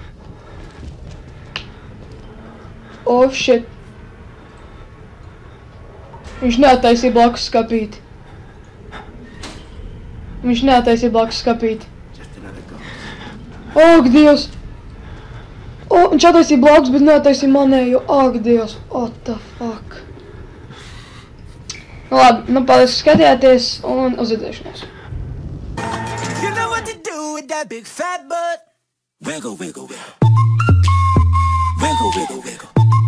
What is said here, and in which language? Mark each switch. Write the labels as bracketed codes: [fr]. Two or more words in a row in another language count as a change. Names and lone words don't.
[en] Oh, shit. [lv] Viņš neataisīja blakus skapīti. Ak, Dievs! Viņš attaisīja blakus, bet neataisīja manējo. Ak, Dievs! [en] What the fuck? [lv] Nu labi, nu paldies, ka skatījāties un uz redzēšanos. [en] You know what to do with that big fat butt? Wiggle, wiggle, wiggle. Wiggle, wiggle, wiggle.